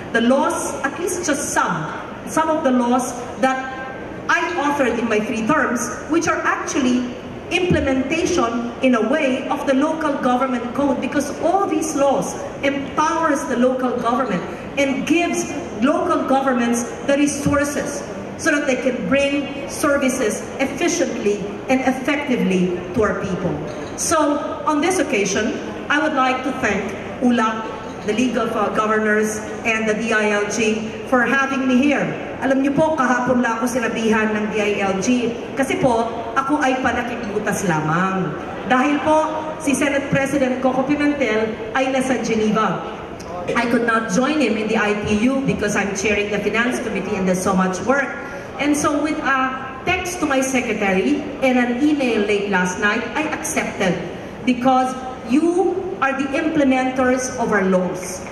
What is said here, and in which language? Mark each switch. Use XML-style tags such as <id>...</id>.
<en>The laws, at least just some of the laws that I authored in my 3 terms, which are actually implementation in a way of the local government code, because all these laws empowers the local government and gives local governments the resources so that they can bring services efficiently and effectively to our people. So on this occasion, I would like to thank ULAC, the League of Governors, and the DILG for having me here.</en> <tl>Alam niyo po, kahapon lang ako sinabihan ng DILG kasi po, ako ay panakibutas lamang. Dahil po, si Senate President Coco Pimentel ay nasa Geneva.</tl> <en>I could not join him in the IPU because I'm chairing the Finance Committee and there's so much work. And so with a text to my secretary and an email late last night, I accepted, because you are the implementers of our laws.</en>